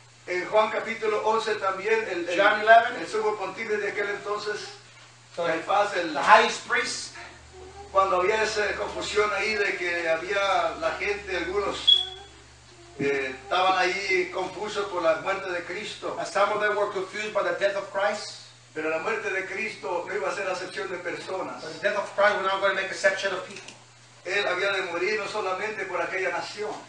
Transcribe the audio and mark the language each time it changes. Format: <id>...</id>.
<es>En Juan capítulo 11 también.</es> <en>John 11.</en> <es>El sumo pontífice de aquel entonces. El paz. El</es> <en>highest priest.</en> <es>Cuando había esa confusión ahí de que había la gente, algunos... estaban ahí confusos por la muerte de Cristo.</es> <en>And some of them were confused by the death of Christ.</en> <es>Pero la muerte de Cristo no iba a ser excepción de personas.</es> <en>But the death of Christ was not going to make exception of people.</en> <es>Él había de morir no solamente por aquella nación.</es>